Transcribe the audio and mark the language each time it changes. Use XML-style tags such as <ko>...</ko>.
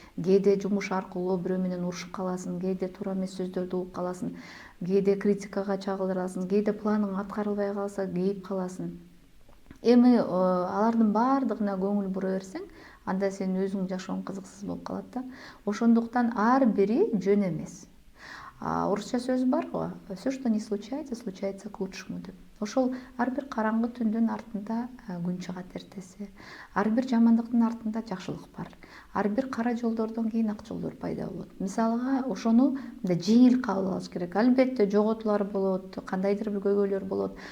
<ky>Кээде жумуш аркылуу бирөө менен урушуп каласың, кээде туура эмес сөздөрдү угуп каласың, кээде критикага чагыласың, кээде планың аткарылбай калса кейип каласың. Эми алардын баардыгына көңүл бура берсең, анда сенин өзүңдүн жашооң кызыксыз болуп калат да. Ошондуктан ар бири жөн эмес. Орусча сөз бар го,</ky> <ru>все, что не случается, случается к лучшему</ru> <ky>деп. Ошол ар бир караңгы түндүн артында күн чыгат эртеси. Ар бир жамандыктын артында жакшылык бар. Ар бир кара жолдордон кийин ак жолдор пайда болот. Мисалга ошону мындай жеңил кабыл алыш керек. Албетте жоготуулар болот, кандайдыр бир көйгөйлөр болот.</ky>